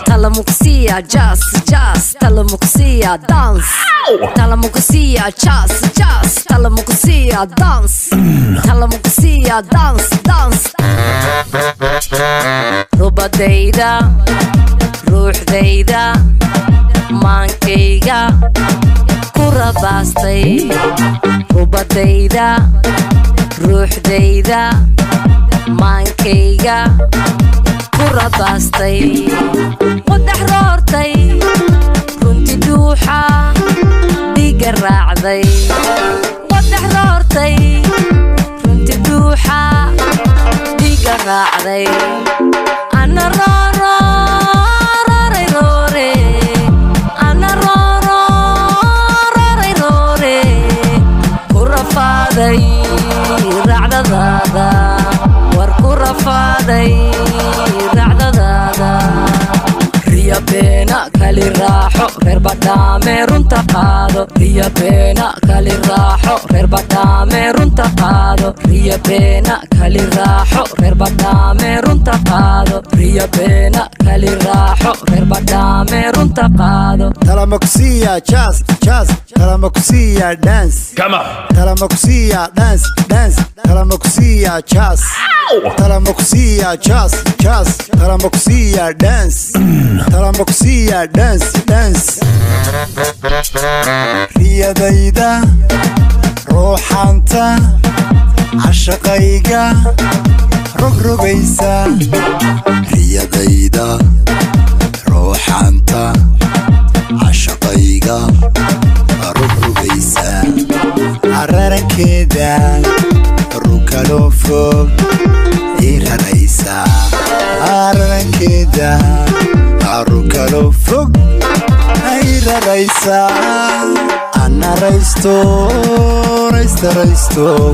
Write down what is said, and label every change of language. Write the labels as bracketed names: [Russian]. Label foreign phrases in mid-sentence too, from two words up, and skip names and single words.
[Somali] Talamukusia, [English] jazz, jazz, [Somali] talamukusia, dance. Ow! Talamukusia, [English] jazz, jazz, [Somali] talamukusia, dance. Mm. Talamukusia, [English] dance, dance. [Somali] Rubadayda, ruuxdayda, maankayga. Ku rabaastay. Rubadayda, ruuxdayda, maankayga. Ku rabaastay. Qodax roortay. Runti dhuuxa. Dhiiga raacday. Qodax roortay. Runti dhuuxa. Dhiiga raacday. Ana roro, rore, rore. Ana roro, rore, rore. Ku rafaaday racdadaada. War ku rafaaday racdadaada. Riya beena kali raaxo, reer badhaame runta qaado. Riya beena kali raaxo, reer badhaame runta qaado. Riya beena kali raaxo, reer badhaame runta qaado. Riyo beena, kali raaxo, reer badhaame runta qaado. Tala ma ku siiyaa [English] jazz, jazz? [Somali] Tala ma ku siiyaa dance? [English] Come on. [Somali] Tala ma ku siiyaa [English] dance, dance? [Somali] Tala ma ku siiyaa jazz? Ow! Tala ma ku siiyaa [English] jazz, jazz? [Somali] Talambakusiya dance. Talambakusiya [English] dance, dance. [Somali] Riyadayda ruuxanta cashaqayga rogrogaysa. Riyadayda ruuxanta cashaqayga rogrogaysa. Ararankeeda rug kaloo fog ii raraysa. Ararankeeda rug kaloo fog ii raraysa. Anna raysto, raysta, raysto.